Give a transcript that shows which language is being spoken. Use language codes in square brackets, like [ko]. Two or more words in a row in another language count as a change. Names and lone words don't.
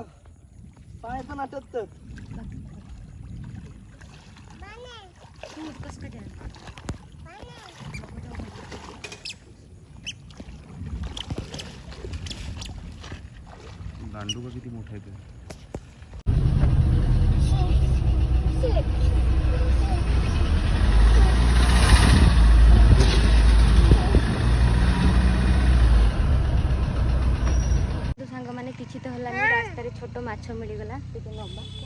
[mr] पाय पण आटत दांडू का किती मोठा आहे ते [or] ସାଙ୍ଗ ମାନେ କିଛି ତ ହେଲାନି ରାସ୍ତାରେ ଛୋଟ ମାଛ ମିଳିଗଲା ଟିକେ ନବା